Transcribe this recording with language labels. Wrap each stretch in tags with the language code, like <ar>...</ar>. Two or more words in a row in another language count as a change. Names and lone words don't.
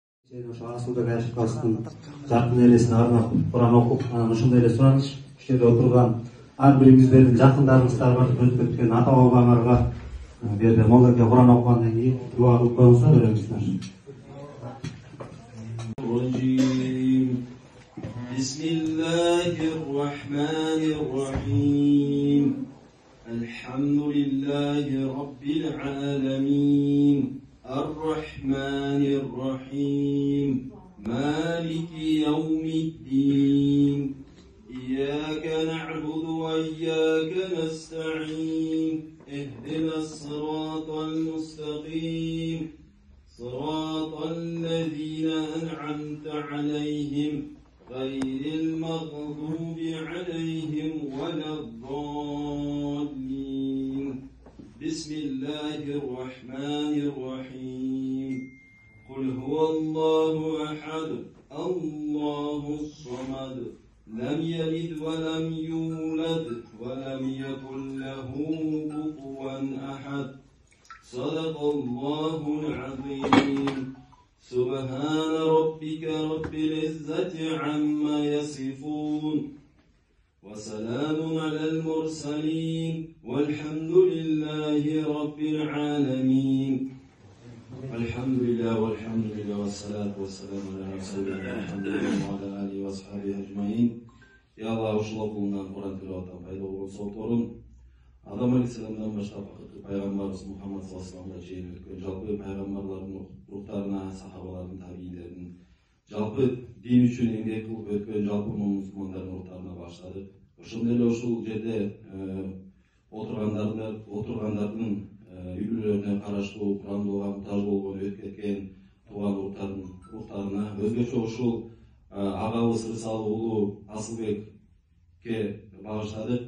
<ky>Ошо Асылбек Айшыковдун жакын элесине арнап Куран окуп, анан ошондой эле сураныч ушул жерде отурган ар бириңиздердин жакындарыңыздарга, өтүп өткөн ата бабаңарга бу жерде молдоке Куран окугандан кийин дуа кылып коюңуздар, беребиздер.</ky> <ar>Bismillahirrahmanirrahim. الحمد لله رب العالمين. الرحمن الرحيم مالك يوم الدين. إياك نعبد وإياك نستعين. اهدنا الصراط المستقيم. صراط الذين أنعمت عليهم. غير المغضوب عليهم ولا الضالين. Bismillahirrahmanirrahim. قل هو الله أحد الله الصمد. لم يلد ولم يولد ولم يكن له كفوا أحد. صدق الله العظيم. سبحان ربك رب العزة عما يصفون. وسلام على المرسلين والحمد لله رب العالمين. الحمد لله والحمد لله والصلاة والسلام على رسول الله محمد وعلى آله وصحبه أجمعين. يا الله,</ar> <ky>ушул окугунан Куран тилаваттан пайда болгон сооторун Адам алейхиссаламдан баштап акыркы пайгамбарыбыз Мухаммад</ky> <ar>صلى الله عليه وسلمга</ar> <ky>чейин өткөн жалпы пайгамбарлардын руктарына, сахабалардын, табиилердин, жалпы дин үчүн эмгек кылып өткөн жалпы мусулмандардын руктарына баштадык. Ошондой эле ушул жерде отургандардын үйлөрүнө караштуу, Курандууга муктаж болгон, өтүп кеткен тууган уруктарына, өзгөчө ушул агабыз Рысалы уулу Асылбекке багыштадык.</ky>